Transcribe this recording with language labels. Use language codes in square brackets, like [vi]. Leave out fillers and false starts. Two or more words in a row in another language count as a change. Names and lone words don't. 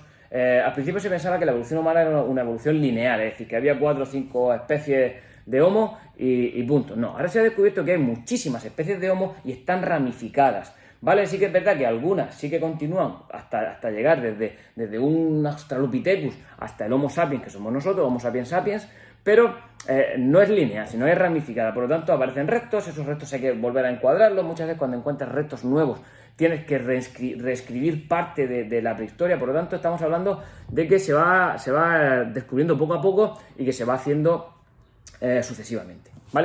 [es] Al principio se pensaba que la evolución humana era una evolución lineal, es decir, que había 4 o 5 especies de Homo y punto. No, ahora se ha descubierto que hay muchísimas especies de Homo y están ramificadas. Vale, sí que es verdad que algunas sí que continúan hasta llegar desde un Australopithecus hasta el Homo sapiens, que somos nosotros, Homo sapiens sapiens, pero no es lineal, sino es ramificada. Por lo tanto, aparecen restos, esos restos hay que volver a encuadrarlos. Muchas veces cuando encuentras restos nuevos tienes que reescribir parte de la prehistoria. Por lo tanto, estamos hablando de que se va descubriendo poco a poco y que se va haciendo sucesivamente, ¿vale?